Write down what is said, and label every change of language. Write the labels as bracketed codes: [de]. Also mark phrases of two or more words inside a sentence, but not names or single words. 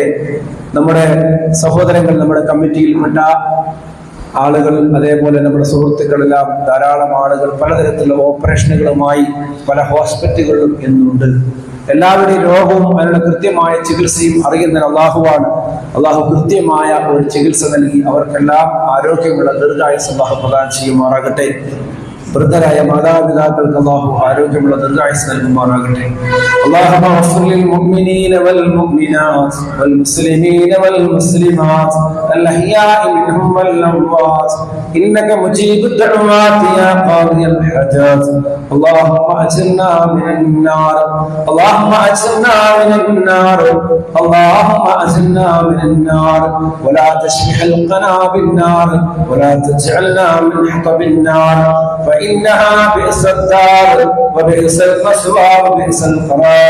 [ml] നമ്മുടെ സഹോദരങ്ങൾ, നമ്മുടെ കമ്മിറ്റിയിൽപ്പെട്ട ആളുകൾ, അതേപോലെ നമ്മുടെ സുഹൃത്തുക്കളെല്ലാം ധാരാളം ആളുകൾ പലതരത്തിലുള്ള ഓപ്പറേഷനുകളുമായി പല ഹോസ്പിറ്റലുകളിലും എന്നുണ്ട്. എല്ലാവരുടെയും രോഗവും അതിനുള്ള കൃത്യമായ ചികിത്സയും അറിയുന്ന അള്ളാഹുവാണ്. അള്ളാഹു കൃത്യമായ ഒരു ചികിത്സ നൽകി അവർക്കെല്ലാം ആരോഗ്യമുള്ള ദീർഘായുസ്സ് അള്ളാഹു പ്രദാനം ചെയ്യുമാറാകട്ടെ. വൃദ്ധരായ മാതാപിതാക്കൾക്ക് അള്ളാഹു ആരോഗ്യമുള്ള ദീർഘായുസ്സ് നൽകുമാറാകട്ടെ. [ar] اللهم اغفر للمؤمنين والمؤمنات والمسلمين والمسلمات الأحياء منهم والأموات إنك مجيب الدعوات يا قاضي الحاجات. اللهم أجرنا من النار، اللهم أجرنا من النار، اللهم أجرنا من النار، ولا تشبح حلقنا بالنار، ولا تجعلنا من حطب النار، فإنها بئس الدار وبئس المثوى وبئس القرار.